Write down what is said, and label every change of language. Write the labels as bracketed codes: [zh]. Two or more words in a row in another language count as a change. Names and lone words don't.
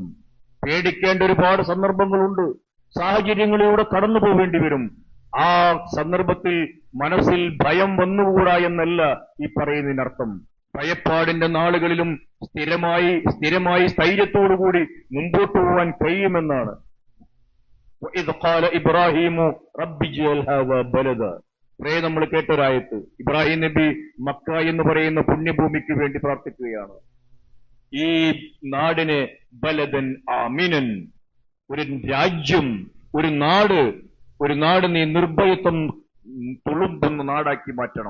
[ml] പേടിക്കേണ്ട ഒരുപാട് സന്ദർഭങ്ങളുണ്ട്, സാഹചര്യങ്ങളിലൂടെ കടന്നു പോവേണ്ടി വരും. ആ സന്ദർഭത്തിൽ മനസ്സിൽ ഭയം വന്നുകൂടാ എന്നല്ല ഈ പറയുന്നതിനർത്ഥം. ഭയപ്പാടിന്റെ നാളുകളിലും സ്ഥിരമായി സ്ഥൈര്യത്തോടുകൂടി മുമ്പോട്ട് പോകാൻ കഴിയുമെന്നാണ്. [ar] وَإِذْ قَالَ إِبْرَاهِيمُ رَبِّ اجْعَلْ هَذَا بَلَدًا. [ml] നമ്മൾ കേട്ടൊരായത്ത്. ഇബ്രാഹിം നബി മക്ക എന്ന് പറയുന്ന പുണ്യഭൂമിക്ക് വേണ്ടി പ്രാർത്ഥിക്കുകയാണ്. ഈ നാടിനെ [ar] بلدا آمنا, [ml] ഒരു രാജ്യം, ഒരു നാട് നീ നിർഭയത്വം തുളുമ്പുന്ന നാടാക്കി മാറ്റണം.